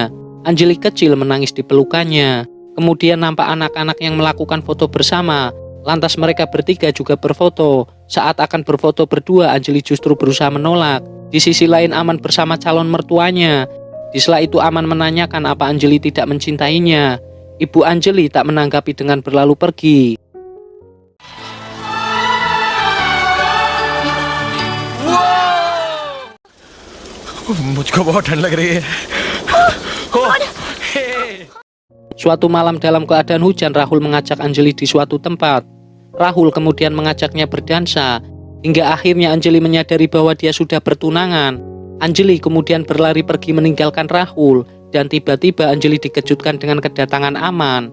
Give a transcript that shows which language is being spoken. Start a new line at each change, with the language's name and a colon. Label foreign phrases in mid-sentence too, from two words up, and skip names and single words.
Indonesian: Anjali kecil menangis di pelukannya. Kemudian nampak anak-anak yang melakukan foto bersama. Lantas mereka bertiga juga berfoto. Saat akan berfoto berdua, Anjali justru berusaha menolak. Di sisi lain Aman bersama calon mertuanya. Di sela itu Aman menanyakan apa Anjali tidak mencintainya. Ibu Anjali tak menanggapi dengan berlalu pergi.
Hindi: मुझको बहुत ठंड लग रही है.
Indonesian: Suatu malam dalam keadaan hujan, Rahul mengajak Anjali di suatu tempat. Rahul kemudian mengajaknya berdansa. Hingga akhirnya Anjali menyadari bahwa dia sudah bertunangan. Anjali kemudian berlari pergi meninggalkan Rahul. Dan tiba-tiba Anjali dikejutkan dengan kedatangan Aman.